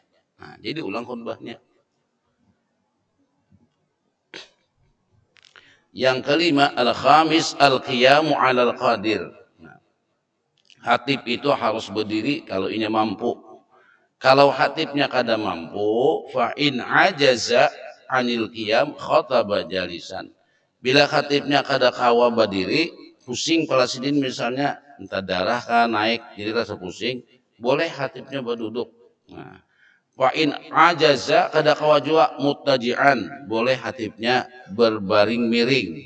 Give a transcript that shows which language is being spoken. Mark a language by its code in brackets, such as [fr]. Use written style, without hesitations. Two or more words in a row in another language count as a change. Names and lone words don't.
[bjn] Nah, jadi ulang khutbahnya. Yang kelima [ar] الخامس القيام على القادر. [id] Nah, khatib itu harus berdiri kalau ini mampu. [bjn] Kalau khatibnya kada mampu, [ar] فإن عجز عن القيام خطب جالسا. [bjn] Bila khatibnya kada kawa berdiri, pusing kepala sidin misalnya entah darah kan naik jadi rasa pusing, boleh khatibnya berduduk. Nah, [ar] وإن عجز [bjn] kada kawa jua muttaji'an, boleh khatibnya berbaring miring.